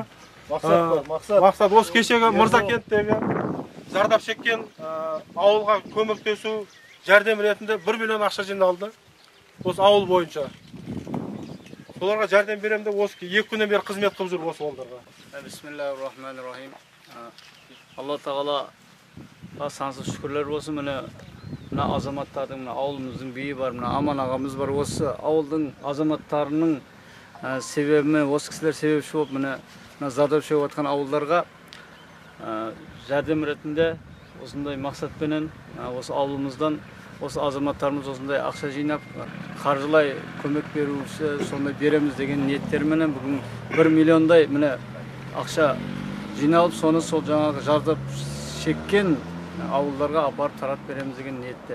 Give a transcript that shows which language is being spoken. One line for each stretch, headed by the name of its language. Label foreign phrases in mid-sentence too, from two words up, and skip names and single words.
Kazakh: Мақсат осы кешегі Мырзакенттегі зардап шеккен ауылға көмектесу жәрдем ретінде 1 миллион ақша жиналды. Осы ауыл бойынша. Соларға жәрдем беремін деп осы 2 күннен бері қызмет қылып жүр осы ауылдарға.
Arabic: بسم الله الرحمن الرحيم.
Kazakh: Алла тағала сансыз шүкірлер болсын. Мына азаматтардың, ауылымыздың биі бар, Аман ағамыз бар. Осы ауылдың азаматтарының себебімен, осы кісілер себепші болып, зардап шегіп жатқан ауылдарға жәрдем ретінде осындай мақсатпенен осы ауылымыздан осы азаматтарымыз осындай ақша жинап, қаржылай көмек беруші сондай береміз деген ниеттерменен бүгін 1 миллиондай ақша жиналып, соны сол жаңағы зардап шеккен ауылдарға апарып тарап береміз деген ниетте.